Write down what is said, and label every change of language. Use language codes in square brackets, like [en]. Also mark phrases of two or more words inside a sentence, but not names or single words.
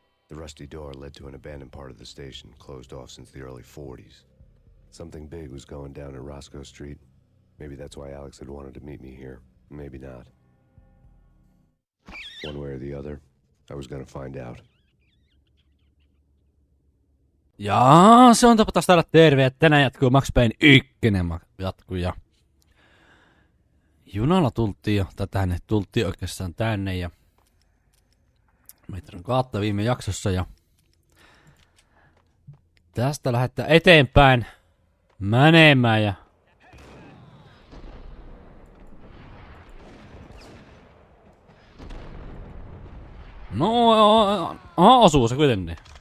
[en] The rusty door led to an abandoned part of the station, closed off since the early 40s. Something big was going down in Roscoe Street. Maybe that's why Alex had wanted to meet me here. Maybe not. One way or the other, I was gonna find out. [fi] Jaa, se on tapa taas täällä terve, että tänään jatkuu Max Payne 1 jatkuu ja junalla tultiin jo, tai tänne tultiin oikeastaan tänne ja meitä on kaatta viime jaksossa ja tästä lähdetään eteenpäin menemään ja no, osuu se kuitenkin.